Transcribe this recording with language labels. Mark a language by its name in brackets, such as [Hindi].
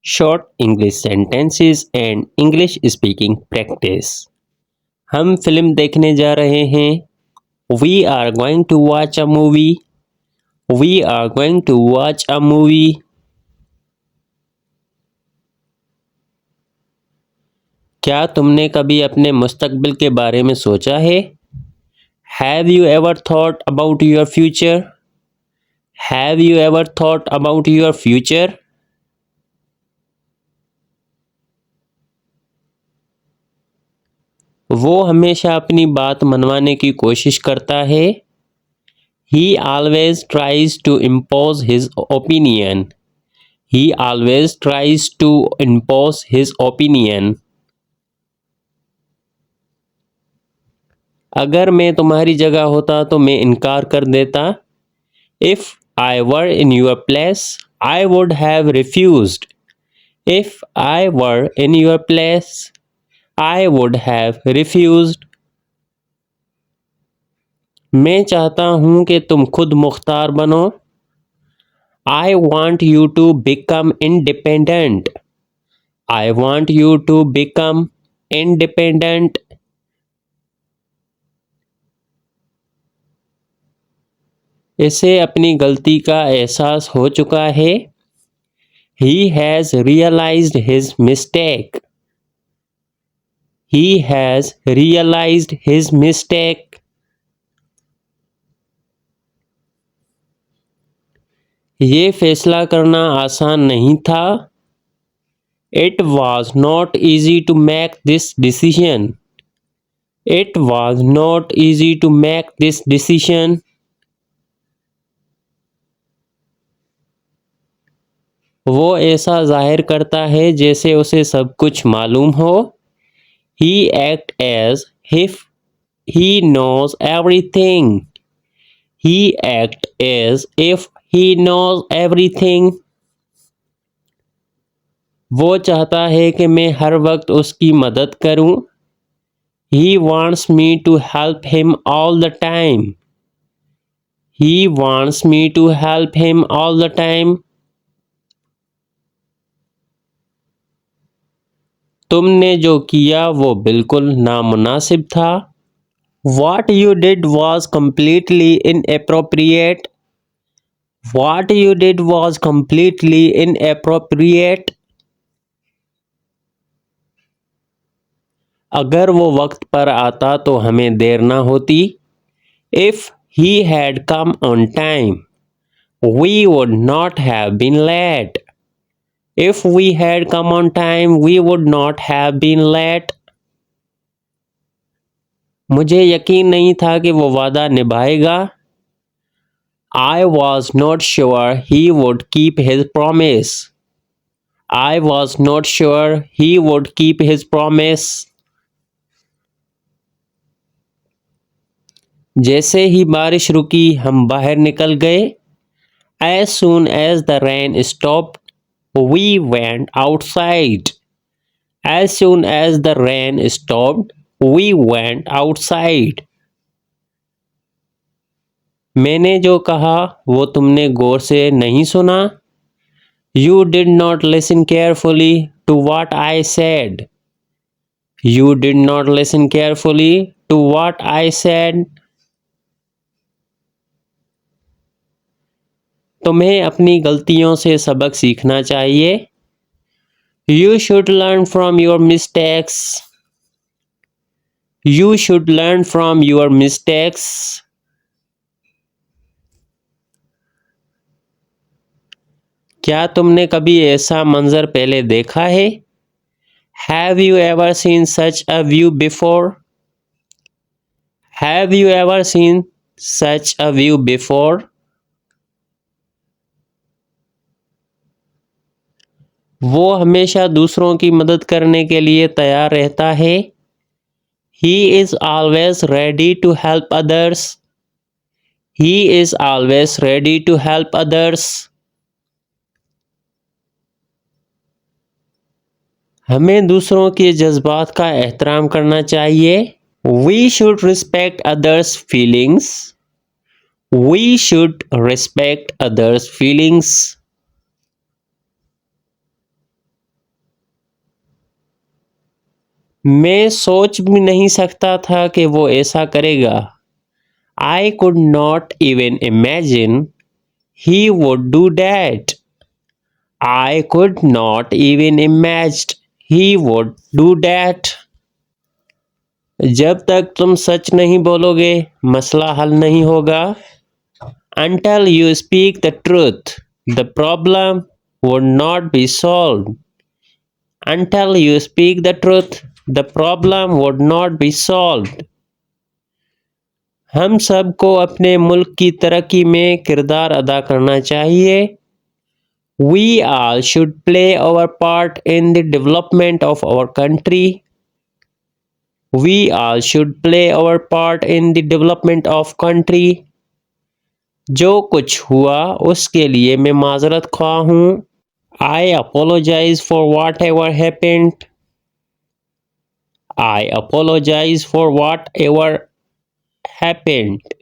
[English] Short English sentences and English speaking practice. [Hindi] हम film देखने जा रहे हैं. [English] We are going to watch a movie. We are going to watch a movie. [Hindi] क्या तुमने कभी अपने मुस्तकबिल के बारे में सोचा है? [English] Have you ever thought about your future? Have you ever thought about your future? [Hindi] वो हमेशा अपनी बात मनवाने की कोशिश करता है. [English] He always tries to impose his opinion. He always tries to impose his opinion. [Hindi] अगर मैं तुम्हारी जगह होता तो मैं इनकार कर देता. [English] If I were in your place, I would have refused. If I were in your place, I would have refused. [Hindi] मैं चाहता हूँ कि तुम खुद मुख्तार बनो. [English] I want you to become independent. I want you to become independent. [Hindi] इसे अपनी गलती का एहसास हो चुका है. [English] He has realized his mistake. He has realized his mistake. [Hindi] ये फैसला करना आसान नहीं था. [English] It was not easy to make this decision. It was not easy to make this decision. [Hindi] वो ऐसा जाहिर करता है जैसे उसे सब कुछ मालूम हो. [English] He acts as if he knows everything. He acts as if he knows everything. [Hindi] वो चाहता है कि मैं हर वक्त उसकी मदद करूं. [English] He wants me to help him all the time. He wants me to help him all the time. [Hindi] तुमने जो किया वो बिल्कुल नामुनासिब था. [English] What you did was completely inappropriate. What you did was completely inappropriate. [Hindi] अगर वो वक्त पर आता तो हमें देर ना होती. [English] If he had come on time, we would not have been late. If we had come on time, we would not have been late. [Hindi] मुझे यकीन नहीं था कि वो वादा निभाएगा. [English] I was not sure he would keep his promise. I was not sure he would keep his promise. [Hindi] जैसे ही बारिश रुकी हम बाहर निकल गए. [English] As soon as the rain stopped, we went outside. As soon as the rain stopped, we went outside. [Hindi] मैंने जो कहा वो तुमने गौर से नहीं सुना. [English] You did not listen carefully to what I said. You did not listen carefully to what I said. [Hindi] तुम्हें अपनी गलतियों से सबक सीखना चाहिए. [English] You should learn from your mistakes. You should learn from your mistakes. [Hindi] क्या तुमने कभी ऐसा मंजर पहले देखा है? [English] Have you ever seen such a view before? Have you ever seen such a view before? [Hindi] वो हमेशा दूसरों की मदद करने के लिए तैयार रहता है. [English] He is always ready to help others. He is always ready to help others. [Hindi] हमें दूसरों के जज्बात का एहतराम करना चाहिए. [English] We should respect others' feelings. We should respect others' feelings. [Hindi] मैं सोच भी नहीं सकता था कि वो ऐसा करेगा। [English] I could not even imagine he would do that. I could not even imagine he would do that. [Hindi] जब तक तुम सच नहीं बोलोगे मसला हल नहीं होगा। [English] Until you speak the truth, the problem would not be solved. Until you speak the truth, the problem would not be solved. [Hindi] हम सबको अपने मुल्क की तरक्की में किरदार अदा करना चाहिए। [English] We all should play our part in the development of our country. We all should play our part in the development of country. [Hindi] जो कुछ हुआ उसके लिए मैं माजरत ख्वाह हूँ। [English] I apologize for whatever happened. I apologize for whatever happened.